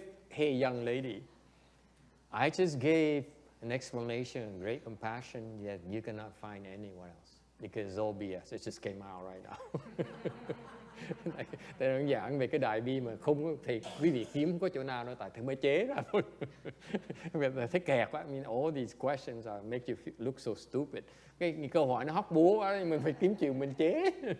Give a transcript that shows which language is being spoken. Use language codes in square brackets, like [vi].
[en] Hey young lady, I just gave an explanation, great compassion that you cannot find anywhere else. Because it's all BS. It just came out right now. [vi] Tôi đang giảng về cái đại bi mà không thì quý vị kiếm không có chỗ nào đâu, tại thầy mới chế ra thôi. Thấy kẹt quá. [en] I mean, all these questions are make you look so stupid. [vi] Cái câu hỏi nó hóc búa quá, mình phải kiếm chiều mình chế.